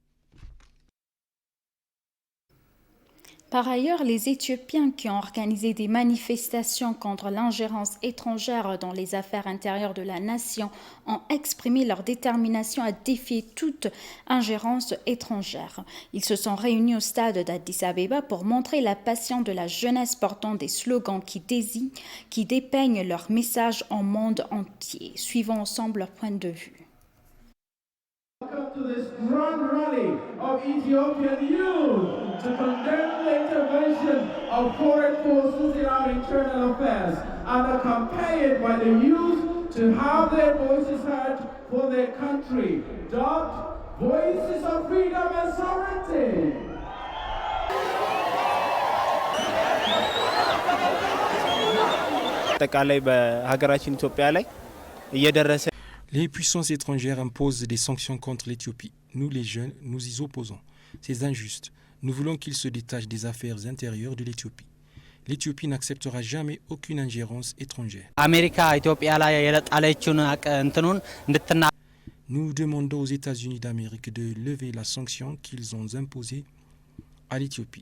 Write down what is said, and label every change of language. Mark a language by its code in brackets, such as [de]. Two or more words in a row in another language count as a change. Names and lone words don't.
[fr] Par ailleurs, les Éthiopiens qui ont organisé des manifestations contre l'ingérence étrangère dans les affaires intérieures de la nation ont exprimé leur détermination à défier toute ingérence étrangère. Ils se sont réunis au stade d'Addis Abeba pour montrer la passion de la jeunesse portant des slogans qui dépeignent leur message au monde entier. Suivons ensemble leur point de vue. [en] Welcome to this grand rally of Ethiopian youth to condemn the intervention of foreign forces in our internal affairs and accompanied by the youth to have their voices heard for their country. Dubbed Voices of Freedom and Sovereignty. [am] አጠቃላይ በሀገራችን ኢትዮጵያ ላይ እየደረሰ [fr] Les puissances étrangères imposent des sanctions contre l'Éthiopie. Nous, les jeunes, nous y opposons. C'est injuste. Nous voulons qu'ils se détachent des affaires intérieures de l'Éthiopie. L'Éthiopie n'acceptera jamais aucune ingérence étrangère. Nous demandons aux États-Unis d'Amérique de lever la sanction qu'ils ont imposée à l'Éthiopie.